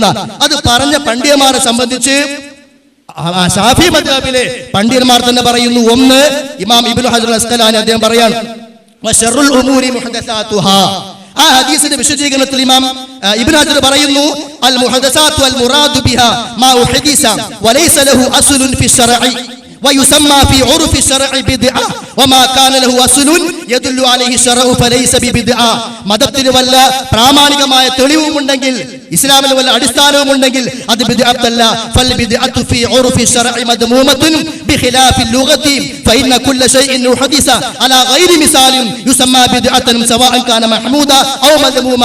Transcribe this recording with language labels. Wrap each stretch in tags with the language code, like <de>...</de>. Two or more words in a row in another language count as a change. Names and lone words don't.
<ml>അത് പറഞ്ഞ പണ്ഡിതന്മാരെ സംബന്ധിച്ച് ഷാഫി മദ്ഹബിലെ പണ്ഡിതന്മാർ തന്നെ പറയുന്നു. ഒന്ന് ഇമാം ഇബ്നു ഹജർ അസ്കലാനി, അദ്ദേഹം പറയാണ്</ml> <ar>وشر الأمور محدثاتها.</ar> <ml>ആ ഹദീസിന്റെ വിശദീകരണത്തിൽ ഇമാം ഇബ്നു ഹജർ പറയുന്നു</ml> <ar>المحدثات المراد بها ما أحدث وليس له أصل في الشرع ويسمى في عرف الشرع بدعة وما كان له أصل يدل عليه الشرع فليس ببدعة.</ar> <ml>മതത്തിന് വല്ല പ്രാമാണികമായ തെളിവും ഉണ്ടെങ്കിൽ, ഇസ്ലാമിന് വല്ല അടിസ്ഥാനവും ഉണ്ടെങ്കിൽ അത് ബിദ്അത്തല്ല.</ml> <ar>فالبدعة في عرف الشرع مذمومة بخلاف اللغة فإن كل شيء أحدث على غير مثال يسمى بدعة سواء كان محمودا أو مذموما.</ar>